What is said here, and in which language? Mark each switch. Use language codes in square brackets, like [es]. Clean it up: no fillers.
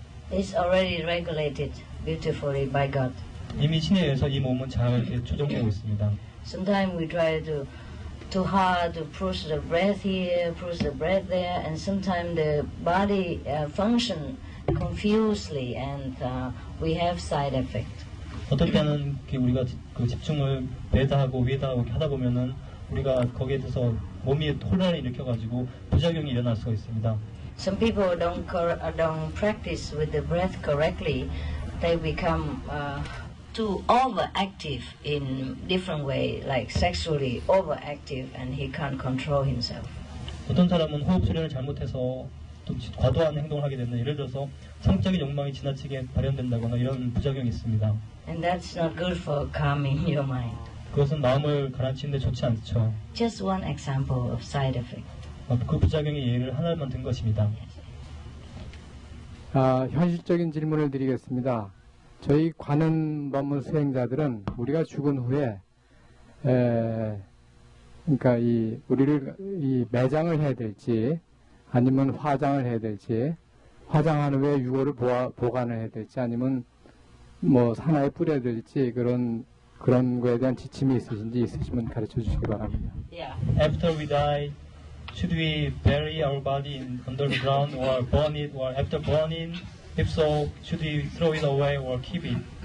[en] It's already regulated beautifully by God. [ko] 이미 신에 의해서 이 몸은 잘 이렇게 조정되고 있습니다. [en] Sometimes we try too hard to push the breath here, push the breath there, and sometimes the body function confusedly, and we have side effect. [ko] 어떨 때는 우리가 집중을 배에다 하고 위에다 하고 하다 보면은 우리가 거기에 대해서 몸이 혼란을 일으켜가지고 부작용이 일어날 수가 있습니다. [en] Some people don't practice with the breath correctly. They become too overactive in different way, like sexually overactive, and he can't control himself. [ko] 어떤 사람은 호흡 수련을 잘못해서 또 과도한 행동을 하게 된다. 예를 들어서 성적인 욕망이 지나치게 발현된다거나 이런 부작용이 있습니다. [en] And that's not good for calming your mind. [ko] 그것은 마음을 가라앉히는데 좋지 않죠. [en] Just one example of side effect. [ko] 그 부작용의 예를 하나만 든 것입니다. 현실적인 질문을 드리겠습니다. 저희 관음법문 수행자들은 우리가 죽은 후에 그러니까 우리를 매장을 해야 될지 아니면 화장을 해야 될지, 화장한 후에 유골을 보관을 해야 될지 아니면 산하에 뿌려야 될지 그런 거에 대한 지침이 있으신지 있으시면 가르쳐 주시기 바랍니다. [en] After we die, should we bury our body under the ground or burn it, or after burning, if so, should we throw it away or keep it?